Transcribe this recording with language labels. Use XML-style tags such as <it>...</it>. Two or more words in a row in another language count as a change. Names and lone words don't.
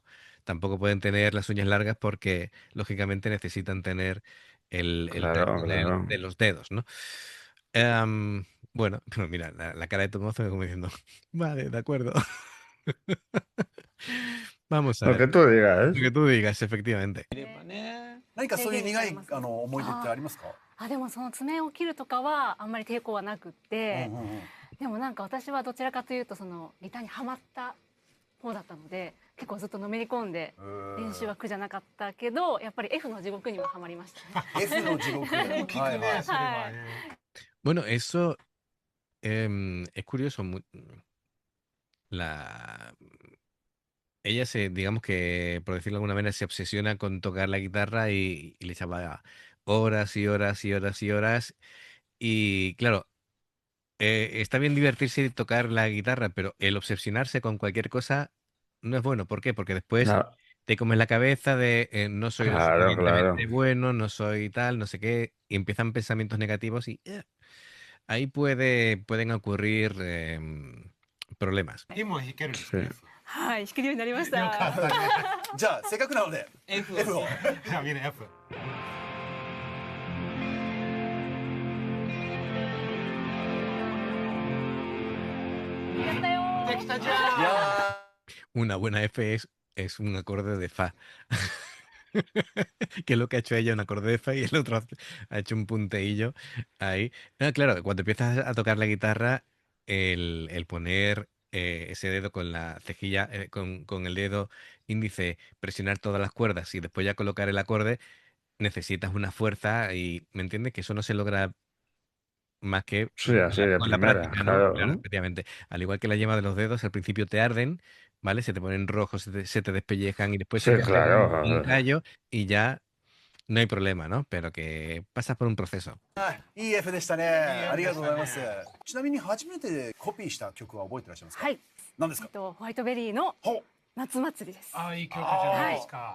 <es>Tampoco pueden tener las uñas largas porque lógicamente necesitan tener el Claro, tercio claro. de los dedos, ¿no? Em, bueno, pero mira, la cara de Tomozo es como diciendo, vale, de acuerdo. Vamos a Lo ver. que tú digas. Lo que tú digas, efectivamente.</es> <ja>見ればね。何かそういう苦い思い出ってありますか？でもその爪を切るとかはあんまり抵抗はなくって、でもなんか私はどちらかというとそのギターにはまった方だったので、結構ずっとのめり込んで練習は苦じゃなかったけど、やっぱり F の地獄にははまりましたね。 F の地獄。聞くね、それはね。</ja> <es>Bueno, eso es curioso. La... Ella se, digamos que, por decirlo de alguna manera, se obsesiona con tocar la guitarra y le echaba horas y horas y horas y horas. Y claro, está bien divertirse y tocar la guitarra, pero el obsesionarse con cualquier cosa no es bueno. ¿Por qué? Porque después No, te comes la cabeza de no soy lo claro, claro. suficientemente bueno, no soy tal, no sé qué, y empiezan pensamientos negativos y ahí pueden ocurrir problemas.</es> <ja>今弾けるんです</ja> <es>Sí.</es> <ja>ね。はい、弾けるようになりました。じゃあせっかくなので F を F を。じゃあみんな F。やったよー。できたじゃいん。や</ja> <es>Una buena F es un acorde de fa. Que es lo que ha hecho ella, un acorde de fa, y el otro ha hecho un punteillo ahí. Ah, claro, cuando empiezas a tocar la guitarra, el poner ese dedo con la cejilla, con el dedo índice, presionar todas las cuerdas y después ya colocar el acorde, necesitas una fuerza y, ¿me entiendes? Que eso no se logra más que Sí, así de con la primera, práctica, ¿no? claro. Claro, efectivamente. Al igual que la yema de los dedos, al principio te arden, ¿vale? Se te ponen rojos, se te despellejan y después se Sí, te hace claro. un callo y ya no hay problema, ¿no? Pero que pasas por un proceso.</es> <ja>いい F でしたね。ありがとうございます。ちなみに初めてコピーした曲は覚えてらっしゃいますか？はい。何ですか？ホワイトベリーのほう。夏祭りです。ああ、いい曲じゃないですか。</ja>